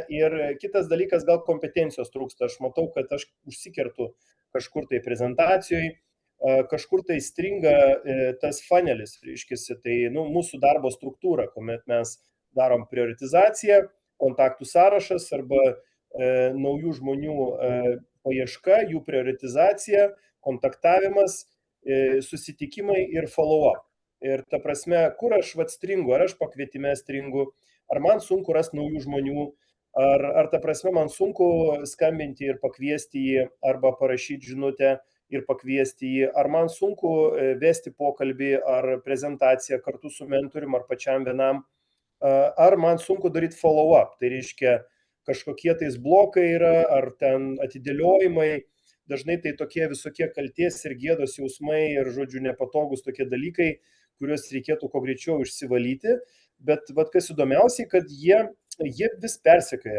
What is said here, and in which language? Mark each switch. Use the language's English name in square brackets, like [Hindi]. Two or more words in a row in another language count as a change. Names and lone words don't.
[Lithuanian] Ir kitas dalykas, gal kompetencijos trūksta. Aš matau, kad aš užsikertu kažkur tai prezentacijoje, kažkur tai stringa tas funelis, reiškiasi, tai mūsų darbo struktūra, kuomet mes darom prioritizaciją, kontaktų sąrašas arba naujų žmonių paieška, jų prioritizacija, kontaktavimas, susitikimai ir follow-up. Ir ta prasme, kur aš stringu, ar aš pakvietime stringu, ar man sunku rasti naujų žmonių, ar ta prasme man sunku skambinti ir pakviesti jį, arba parašyti žinutę ir pakviesti jį, ar man sunku vesti pokalbį ar prezentaciją kartu su mentorium ar pačiam vienam, ar man sunku daryti follow-up, tai reiškia kažkokie tais blokai yra, ar ten atidėliojimai, dažnai tai tokie visokie kalties ir gėdos jausmai ir, žodžiu, nepatogus tokie dalykai, kuriuos reikėtų kuo greičiau išsivalyti, bet kas įdomiausiai, kad jie vis persekioja.